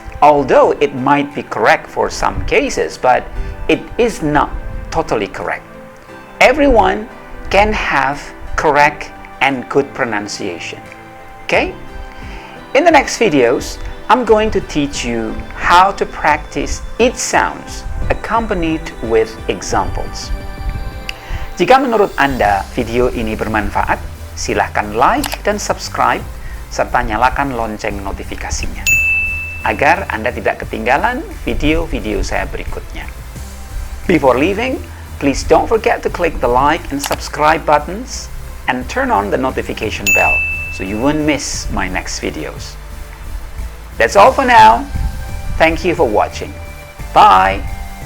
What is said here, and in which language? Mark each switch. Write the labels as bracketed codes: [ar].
[en] although it might be correct for some cases, but it is not totally correct. Everyone can have correct and good pronunciation. Okay? In the next videos, I'm going to teach you how to practice each sounds accompanied with examples. [id] Jika menurut Anda video ini bermanfaat, silahkan like dan subscribe serta nyalakan lonceng notifikasinya agar Anda tidak ketinggalan video-video saya berikutnya. [en] Before leaving, please don't forget to click the like and subscribe buttons and turn on the notification bell so you won't miss my next videos. That's all for now. Thank you for watching. Bye!